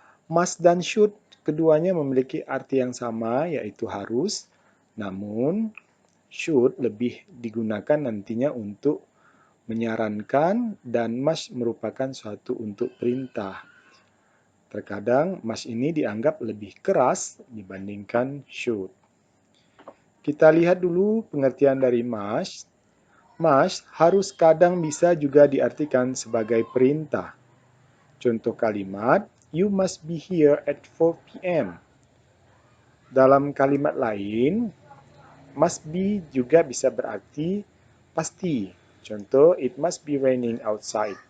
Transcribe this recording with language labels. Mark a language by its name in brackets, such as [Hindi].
[Indonesian] Must dan should keduanya memiliki arti yang sama, yaitu harus, namun should lebih digunakan nantinya untuk menyarankan dan must merupakan suatu untuk perintah. Terkadang must ini dianggap lebih keras dibandingkan should. Kita lihat dulu pengertian dari must. Must harus kadang bisa juga diartikan sebagai perintah. Contoh kalimat, [English] you must be here at 4 p.m. [Indonesian] Dalam kalimat lain, must be juga bisa berarti pasti. [English] Contoh, it must be raining outside.